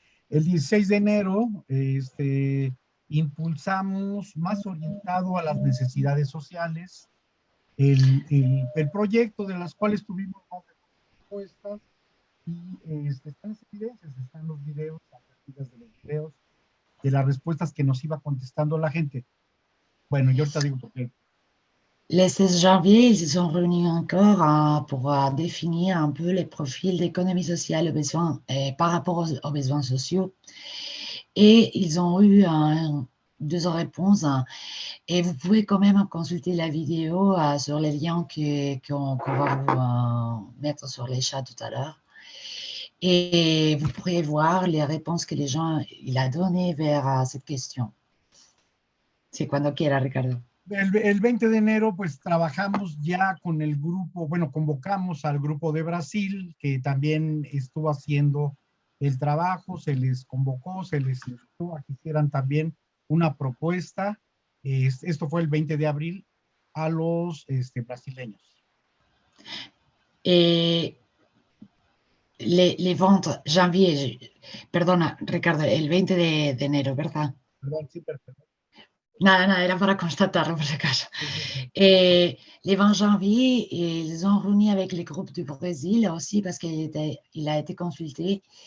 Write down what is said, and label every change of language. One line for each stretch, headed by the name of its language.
Spanish: El 16 de enero impulsamos más orientado a las necesidades sociales el proyecto de las cuales tuvimos más respuestas y están las evidencias, están los videos, las partidas de los videos, de las respuestas que nos iba contestando la gente. Bueno, yo ahorita digo por qué.
French: Le 16 janvier, ils se sont réunis encore pour définir un peu les profils d'économie sociale aux besoins, par rapport aux besoins sociaux. Et ils ont eu 2 réponses. Et vous pouvez quand même consulter la vidéo sur les liens qu'on va vous mettre sur les chats tout à l'heure. Et vous pourrez voir les réponses que les gens il a données vers cette question. C'est
Spanish: cuando quiera, Ricardo. El 20 de enero, pues trabajamos ya con el grupo, bueno, convocamos al grupo de Brasil, que también estuvo haciendo el trabajo, se les convocó, se les invitó a que hicieran también una propuesta. Esto fue el 20 de abril a los brasileños.
French: Les ventes janvier,
Spanish: perdona, Ricardo, el 20 de enero, ¿verdad? Perdón, sí, perfecto. Nada, era para constatarlo por si acaso.
French: Et les 20 janvier, ils ont réuni avec les groupes du Brésil aussi parce qu'il a été consulté.